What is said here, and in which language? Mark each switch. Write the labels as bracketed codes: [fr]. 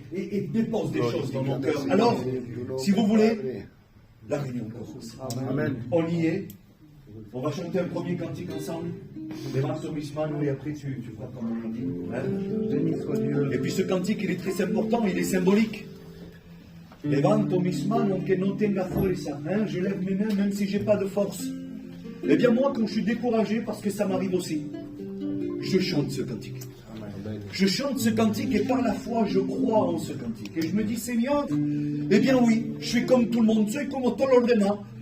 [fr] Et dépose des choses dans nos cœurs. Alors, si vous voulez, la réunion commence. Amen. On y est. On va chanter un premier cantique ensemble. [es] Levanto mis manos [fr] et après tu feras comme on dit. Béni soit Dieu. Et puis ce cantique, il est très important, il est symbolique. [es] Levanto mis manos que no tenga fuerza. [fr] Je lève mes mains même si j'ai pas de force. Eh bien moi, quand je suis découragé, parce que ça m'arrive aussi, je chante ce cantique. Je chante ce cantique et par la foi, je crois en ce cantique. Et je me dis, Seigneur, eh bien oui, je suis comme tout le monde, [es] soy como todos los demás.